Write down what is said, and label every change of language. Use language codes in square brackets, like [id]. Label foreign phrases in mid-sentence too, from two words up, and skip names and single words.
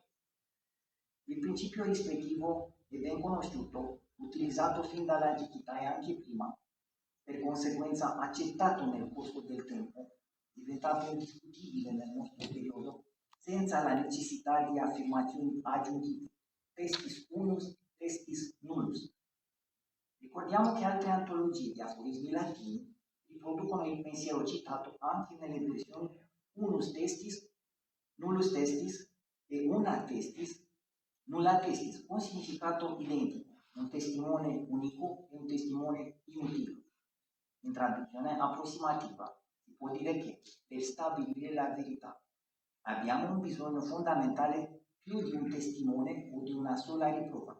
[it] Il principio rispettivo è ben conosciuto, utilizzato fin dall'antichità e anche prima, per conseguenza accettato nel corso del tempo, diventato indiscutibile nel nostro periodo, senza la necessità di affermazioni aggiuntive. [la] Testis unus, testis nullus. [it] Ricordiamo che altre antologie di aforismi latini riproducono il pensiero citato anche nelle versioni [la] unus testis, nullus testis [it] e [la] una testis, nulla testis, [it] con significato identico, un testimone unico e un testimone inutile. In traduzione approssimativa si può dire che per stabilire la verità abbiamo un bisogno fondamentale più di un testimone o di una sola riprova.